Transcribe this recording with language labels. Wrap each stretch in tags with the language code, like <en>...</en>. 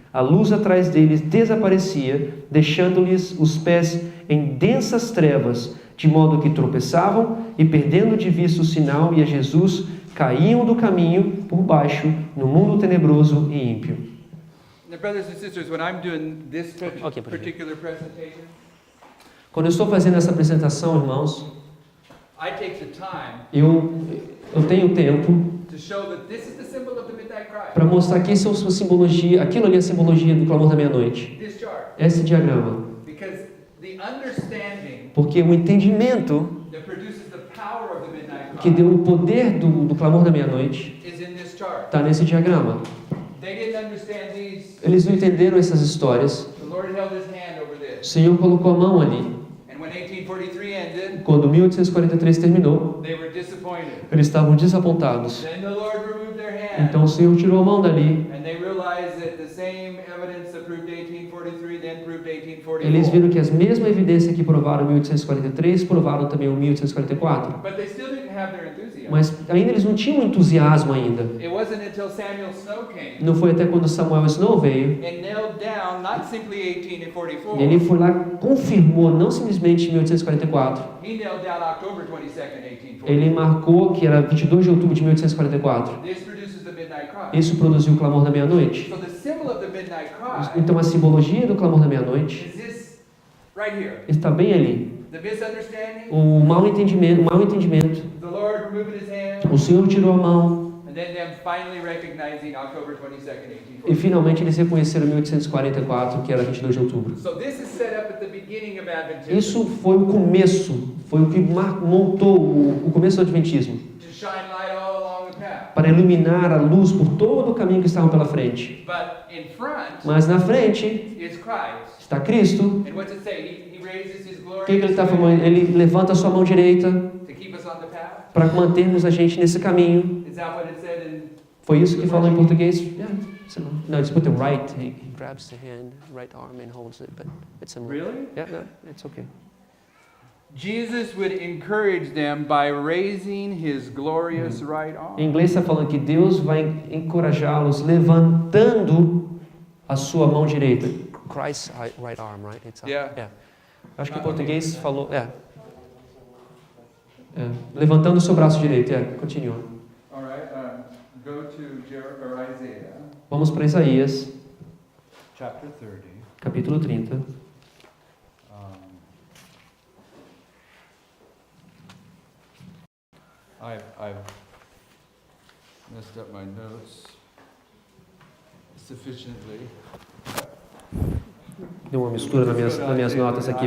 <pt>A luz atrás deles desaparecia, deixando-lhes os pés em densas trevas, de modo que tropeçavam e, perdendo de vista o sinal e a Jesus, caíam do caminho por baixo no mundo tenebroso e ímpio.</pt> <en>Now, brothers and sisters, when I'm doing this Okay, particular presentation,</en> <pt>Quando eu estou fazendo essa apresentação, irmãos,</pt> <en>I take the time</en> <pt>eu tenho tempo</pt> <en>to show that this is the symbol of the midnight cry.</en> <pt>para mostrar que isso é a simbologia, aquilo ali é a simbologia do clamor da meia-noite.</pt> <en>This chart,</en> <pt>Esse diagrama.</pt> <en>because the understanding</en> <pt>Porque o entendimento</pt> <en>that produces the power of the midnight</en> <pt>que</pt> <en>cry</en> <pt>deu o poder do clamor da meia-noite</pt> <en>is in this chart.</en> <pt>está nesse diagrama.</pt> <en>They didn't understand these.</en> <pt>Eles não entenderam essas histórias.</pt> <en>The Lord held His hand over</en> <pt>O</pt> <en>this,</en> <pt>Senhor colocou a mão ali.</pt> <en>and when 1843 ended,</en> <pt>Quando 1843 terminou,</pt> <en>they were disappointed.</en> <pt>eles estavam desapontados.</pt> <en>Then the Lord removed their hand,</en> <pt>Então o Senhor tirou a mão dali.</pt> <en>and they realized that the same evidence that proved 1843 then proved 1844.</en> <pt>Eles viram que as mesmas evidências que provaram 1843 provaram também o 1844.</pt> <en>But they still didn't have their enthusiasm.</en> <pt>Mas ainda eles não tinham entusiasmo ainda.</pt> <en>It wasn't until Samuel Snow came</en> <pt>Não foi até quando Samuel Snow veio.</pt> <en>and nailed down not simply 18 and 44.</en> <pt>E ele foi lá, confirmou, não simplesmente 1844.</pt> <en>He nailed down October 22nd, 1844.</en> <pt>Ele marcou que era 22 de outubro de 1844.</pt> <en>This produces the midnight cry. cry.</en> <pt>Isso produziu o clamor da meia-noite.</pt> <en>So the symbol of the midnight cry</en> <pt>Então a simbologia do clamor da meia-noite</pt> <en>is this right here.</en> <pt>está bem ali.</pt> <en>The misunderstanding,</en> <pt>O mal entendimento,</pt> <en>the Lord removing his hand,</en> <pt>o Senhor tirou a mão</pt> <en>and then them finally recognizing October 22nd,</en> <pt>e</pt> <en>1844.</en> <pt>finalmente eles reconheceram 1844, que era 22 de outubro.</pt> <en>So this is set up at the beginning of Adventism</en> <pt>Isso foi o começo, foi o que montou o começo do Adventismo,</pt> <en>to shine light all along the path.</en> <pt>para iluminar a luz por todo o caminho que estava pela frente.</pt> <en>But in front</en> <pt>Mas na frente</pt> <en>is Christ.</en> <pt>está Cristo.</pt> <en>And what's it say? He raises his</en> <pt>O que ele</pt> <en>glorious</en> <pt>está</pt> <en>hand</en> <pt>falando? Ele levanta a sua mão direita</pt> <en>to keep us on the path.</en> <pt>para mantermos a gente nesse caminho.</pt> <en>Is that what it said in?</en> <pt>Foi isso que falou em português?</pt> <en>Yeah. No, it's put the right. He grabs the hand, right arm, and holds it, but it's similar. Really? Yeah, no, it's okay. Jesus would encourage them by raising his glorious right arm.</en> <pt>Em inglês está falando que Deus vai encorajá-los levantando a sua mão direita.</pt> <en>Christ's right arm, right? It's up. Yeah. Yeah.</en> <pt>Acho que em português falou.</pt> <en>Yeah.</en> <pt>Levantando o seu braço direito. Continua.</pt> <en>All right. Go to Isaiah</en> <pt>Vamos para Isaías,</pt> <en>chapter 30.</en> <pt>capítulo 30.</pt> <en>I've messed up my notes sufficiently.</en> <pt>Deu uma mistura nas minhas notas aqui.</pt>